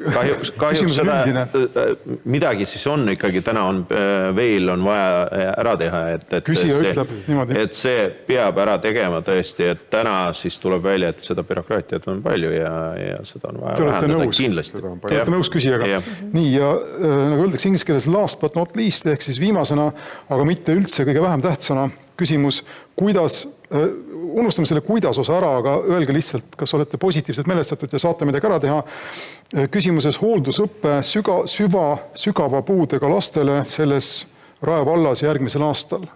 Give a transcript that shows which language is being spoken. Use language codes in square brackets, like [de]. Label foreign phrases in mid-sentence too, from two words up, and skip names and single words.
[et] Kahjuks seda midagi siis on ikkagi, täna on veel on vaja ära teha, et see peab ära tegema tõesti, et täna siis tuleb välja, et seda bürokraatiat on palju ja seda on vaja vähendada kindlasti. Te olete nõus küsijaga. Nii, ja nagu öeldakse inglise keeles [en] last but not least, [et] ehk siis viimasena, aga mitte üldse kõige vähem tähtsana küsimus, kuidas unustame selle kuidas osa ära, aga öelge lihtsalt, kas olete positiivselt meelestatud ja saate midagi ära teha. Küsimuses hooldusõppe sügava puudega lastele selles Rae vallas järgmisel aastal.